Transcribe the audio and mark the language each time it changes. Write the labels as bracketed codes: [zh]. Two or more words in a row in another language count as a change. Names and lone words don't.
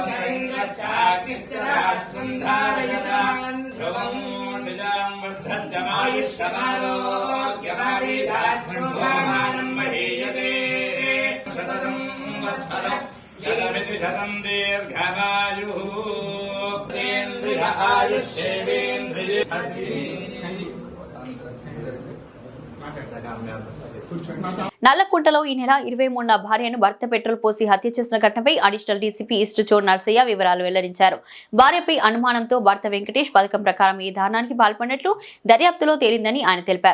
[sa] ధ్రువం आयुष्यमारोग्यमावेदाक्षोभामानं महीयते शतसंवत्सरं जलमिति शतं दीर्घमायुः इन्द्रिय आयुष्येवेन्द्रिये [te] నల్లకుంటలో ఈ నెల 23న భార్యను భర్త పెట్రోల్ పోసి హత్య చేసిన ఘటనపై [en] additional DCP East [te] చోర్ నర్సయ్య వివరాలు వెల్లడించారు. భార్యపై అనుమానంతో భర్త వెంకటేష్ పథకం ప్రకారం ఈ దారుణానికి పాల్పడినట్లు దర్యాప్తులో తేలిందని ఆయన తెలిపారు.